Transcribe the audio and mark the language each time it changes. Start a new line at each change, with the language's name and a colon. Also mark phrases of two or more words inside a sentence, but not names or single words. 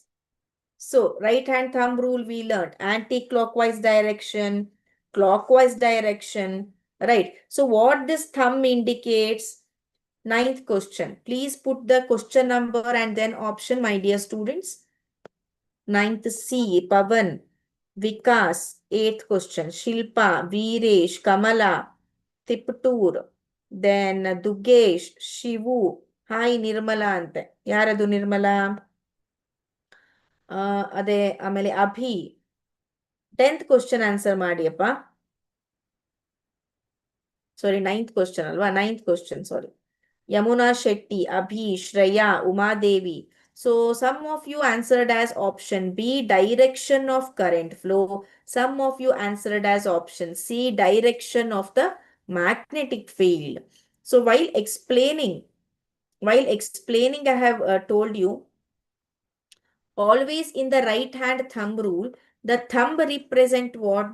English: So, right hand thumb rule we learned anti-clockwise direction, clockwise direction, right? So, what this thumb indicates? Ninth question. Please put the question number and then option, my dear students. Ninth C, Pavan, Vikas. Eighth question, Shilpa, Viresh, Kamala, Tiptur, then Dugesh, Shivu. Hi, Nirmala ante.
Kannada: ಯಾರದು ನಿರ್ಮಲಾ? ಅದೇ ಆಮೇಲೆ ಅಭಿ
English: 10th question answer
Kannada: ಮಾಡಿಯಪ್ಪ.
English: sorry 9th question
Kannada: ಅಲ್ವಾ?
English: 9th question, sorry.
Kannada: ಯಮುನಾ ಶೆಟ್ಟಿ, ಅಭಿ, ಶ್ರೇಯಾ, ಉಮಾದೇವಿ.
English: So some of you answered as option B, direction of current flow. Some of you answered as option C, direction of the magnetic field. So while explaining, I have told you, always in the right hand thumb rule, the thumb represent what?